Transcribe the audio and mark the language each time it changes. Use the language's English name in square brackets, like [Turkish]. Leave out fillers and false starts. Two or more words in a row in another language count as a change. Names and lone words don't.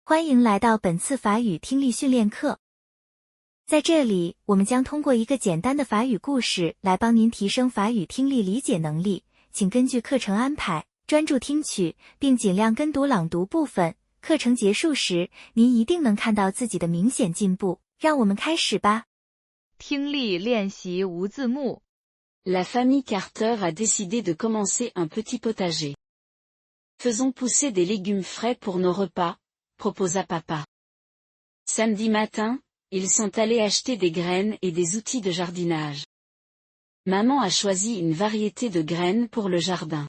[Chinese] 欢迎来到本次法语听力训练课。在这里，我们将通过一个简单的法语故事来帮您提升法语听力理解能力，请根据课程安排，专注听取，并尽量跟读朗读部分。课程结束时，您一定能看到自己的明显进步。让我们开始吧。听力练习无字幕。 [French] La famille Carter a décidé de commencer un petit potager. Faisons pousser des légumes frais pour nos repas, proposa papa. Samedi matin, ils sont allés acheter des graines et des outils de jardinage. Maman a choisi une variété de graines pour le jardin.